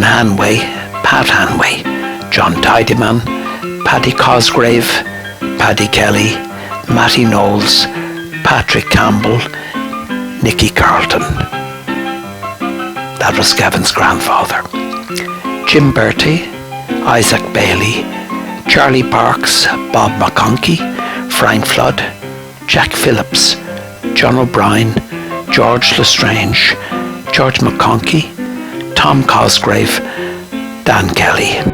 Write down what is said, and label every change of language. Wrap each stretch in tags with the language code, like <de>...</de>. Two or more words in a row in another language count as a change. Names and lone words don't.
<en>Hanway, Pat Hanway, John Tidyman, Paddy Cosgrave, Paddy Kelly, Matty Knowles, Patrick Campbell, Nicky Carlton. That was Gavin's grandfather. Jim Bertie, Isaac Bailey, Charlie Parks, Bob McConkey, Frank Flood, Jack Phillips, John O'Brien, George Lestrange, George McConkey, Tom Cosgrave, Dan Kelly.</en>